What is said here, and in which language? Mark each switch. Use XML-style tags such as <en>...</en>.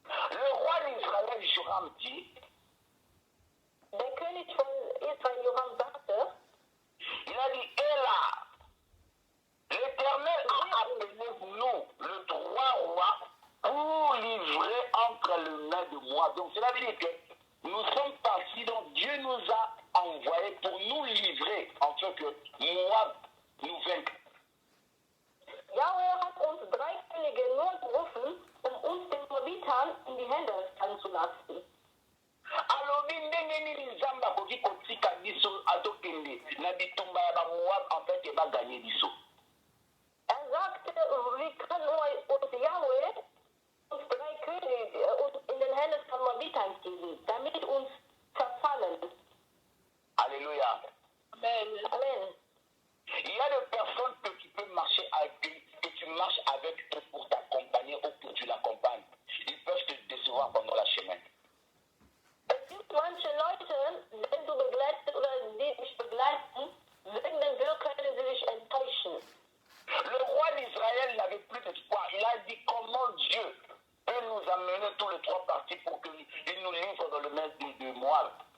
<fr>Le roi d'Israël, Joram, dit,</fr> <de>Der König von Israel, Joram, sagte,</de> <fr>il a dit, et là, l'Éternel a appelé nous, le 3 rois, pour livrer entre les mains de Moab. Donc cela veut dire que nous sommes partis, donc Dieu nous a envoyés pour nous livrer, en fait que Moab nous vainque.</fr> <de>Jahwe hat uns 3 Könige nur gerufen, uns den Moabitern in die Hände fallen zu lassen.</de> <ln>alobi ndenge nini nzambe akoki kotika biso azokende na bitumba ya bamoab</ln> <fr>en fait</fr> <ln>ebaganye biso.</ln> <de>Sagte, wie kann uns Jahwe uns 3 Könige uns in den Händen von Moabitern geben, damit uns verfallen.</de> <fr>Alléluia. Amen. Amen. Il y a des personnes que tu peux marcher avec, que tu marches avec eux pour t'accompagner ou que tu l'accompagnes. Ils peuvent te décevoir pendant le chemin.</fr> <de>Es gibt manche Leute, wenn du begleitest oder die dich begleiten, wegen der Wirr können sie dich enttäuschen.</de> <fr>Le roi d'Israël n'avait plus d'espoir. Il a dit comment Dieu peut nous amener tous les 3 partis pour qu'il nous livre dans le main de Moab.</fr>